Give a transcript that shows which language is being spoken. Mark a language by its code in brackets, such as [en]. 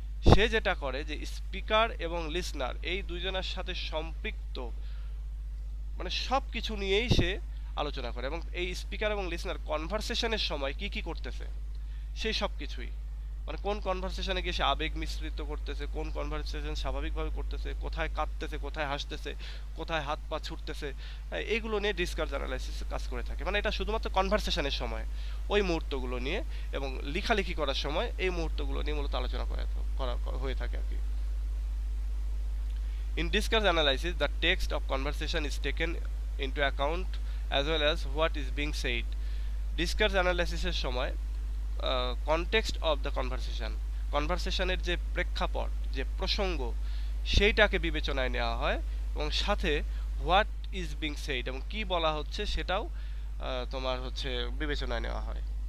[bn] সে যেটা করে যে স্পিকার এবং লিসনার এই দুইজনের সাথে সম্পৃক্ত মানে সব কিছু নিয়েই সে আলোচনা করে, এবং এই স্পিকার এবং লিসনার কনভারসেশনের সময় কি কি করতেছে সেই সব কিছুই, মানে কোন কনভারসেশনে গিয়ে সে আবেগ মিশ্রিত করতেছে, কোন কনভারসেশন স্বাভাবিকভাবে করতেছে, কোথায় কাঁদতেছে, কোথায় হাসতেছে, কোথায় হাত পা ছুটতেছে, এইগুলো নিয়ে ডিসকার্স অ্যানালাইসিস কাজ করে থাকে। মানে এটা শুধুমাত্র কনভারসেশনের সময় ওই মুহূর্তগুলো নিয়ে, এবং লেখালেখি করার সময় এই মুহূর্তগুলো নিয়ে মূলত আলোচনা করা হয়ে থাকে আর কি। [en] In discourse analysis, the text of conversation is taken into account as well as what is being said. [bn] Discourse analysis এর সময় কনটেক্সট অফ দ্য কনভারসেশনের যে প্রেক্ষাপট, যে প্রসঙ্গ, সেইটাকে বিবেচনায় নেওয়া হয়, এবং সাথে [en] what is being said [bn] এবং কি বলা হচ্ছে সেটাও তোমার হচ্ছে বিবেচনায় নেওয়া হয়।